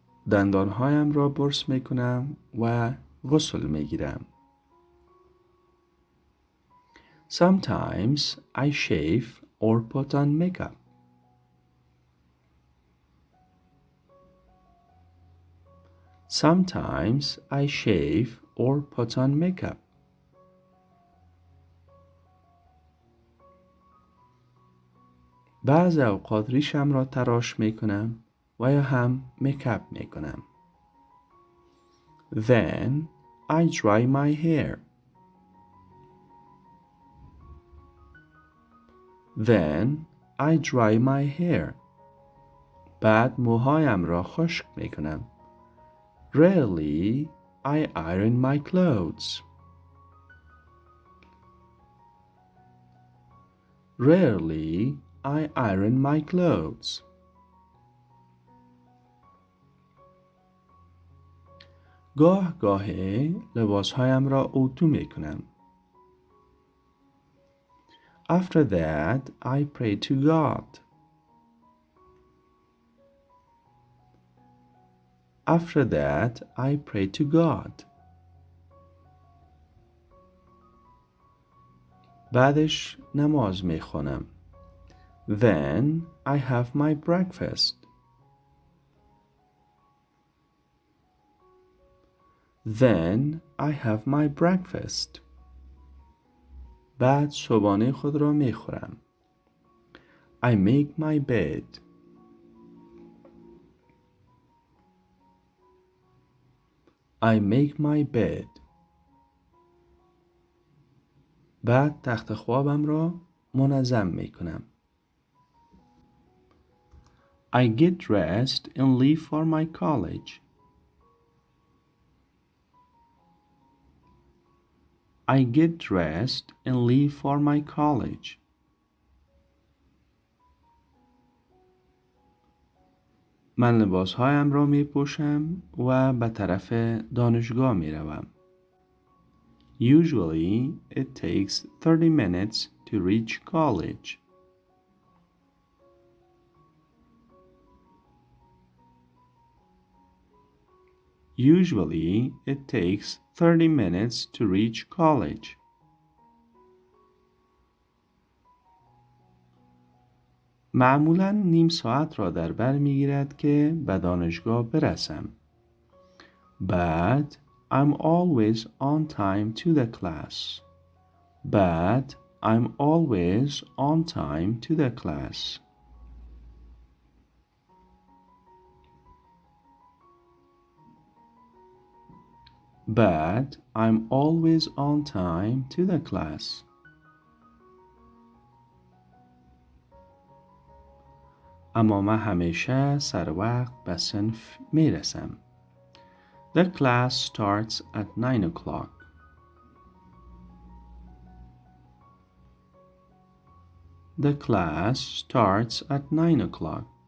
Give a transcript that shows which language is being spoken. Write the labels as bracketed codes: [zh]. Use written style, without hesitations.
[fa] دندانهایم را برس می کنم و غسل می گیرم. [en] Sometimes I shave or put on makeup. Sometimes I shave or put on makeup. [fa] بعضی اوقات ریشم را تراش می کنم و یا هم میکاپ می کنم. [en] Then I dry my hair. Then I dry my hair. [fa] بعد موهایم را خشک می کنم. [en] Rarely I iron my clothes. Rarely I iron my clothes. [fa] گاه گاهی لباسهایم را اتو می کنم. [en] After that I pray to God. After that I pray to God. [fa] بعدش نماز می خوانم. [en] Then I have my breakfast. Then I have my breakfast. [fa] بعد صبحانه خود را می خورم. [en] I make my bed. I make my bed. [fa] بعد تخت خوابم را منظم می کنم. [en] I get dressed and leave for my college. I get dressed and leave for my college. [fa] من لباسهایم را می پوشم و به طرف دانشگاه می روم. [en] Usually it takes 30 minutes to reach college. Usually it takes 30 minutes to reach college. [fa] معمولاً نیم ساعت را در بر می‌گیرد که به دانشگاه برسم. [en] But I'm always on time to the class. But I'm always on time to the class. But I'm always on time to the class. [fa] اما من همیشه سر وقت به صنف می رسم. [en] The class starts at 9 o'clock. The class starts at 9 o'clock.